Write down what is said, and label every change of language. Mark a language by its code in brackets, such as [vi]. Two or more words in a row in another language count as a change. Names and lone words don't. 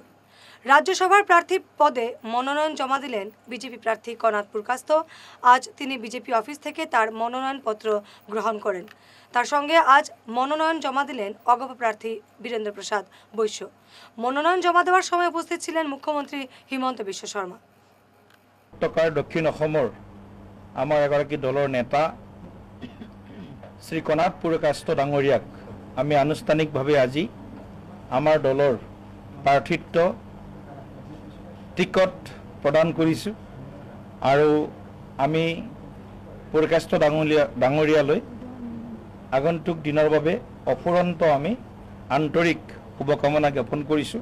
[bn] রাজ্যসভার প্রার্থী পদে মনোনয়ন জমা দিলেন বিজেপি প্রার্থী কনাদ পুরকাস্ত। আজ তিনি বিজেপি অফিস থেকে তার মনোনয়নপত্র গ্রহণ করেন। তার সঙ্গে আজ মনোনয়ন জমা দিলেন অগপ প্রার্থী বীরেন্দ্র প্রসাদ বৈশ্য। মনোনয়ন জমা দেওয়ার সময় উপস্থিত ছিলেন মুখ্যমন্ত্রী হিমন্ত বিশ্ব শর্মা। [as] দক্ষিণ অসমৰ আমাৰ এগৰাকী দলৰ নেতা শ্ৰী কনাদ পুৰকাস্ত ডাঙৰীয়াক আমি আনুষ্ঠানিকভাৱে আজি আমাৰ দলৰ প্ৰাৰ্থিত্ব টিকট প্ৰদান কৰিছোঁ আৰু আমি পুৰকাস্ত ডাঙৰীয়ালৈ আগন্তুক দিনৰ বাবে অফুৰন্ত আমি আন্তৰিক শুভকামনা জ্ঞাপন কৰিছোঁ।